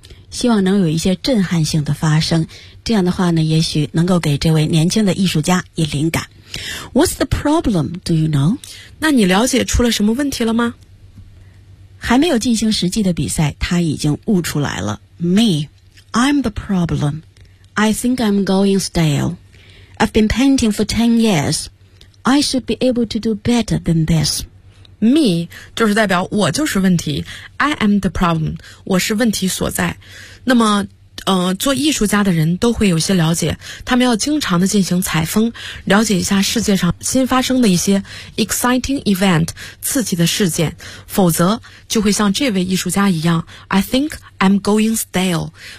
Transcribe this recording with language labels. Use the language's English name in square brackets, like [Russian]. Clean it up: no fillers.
[Chinese] 希望能有一些震撼性的发生，这样的话呢，也许能够给这位年轻的艺术家以灵感。 [English] What's the problem, do you know? [Chinese] 那你了解出了什么问题了吗？还没有进行实际的比赛，他已经悟出来了。 [English] Me, I'm the problemI think I'm going stale. I've been painting for 10 years. I should be able to do better than this. [Chinese] Me, 就是代表我就是问题。 [English] I am the problem. [Chinese] 我是问题所在。那么做艺术家的人都会有些了解，他们要经常的进行采风，了解一下世界上新发生的一些 [English] exciting event， [Chinese] 刺激的事件，否则就会像这位艺术家一样， [English] I think I'm going stale.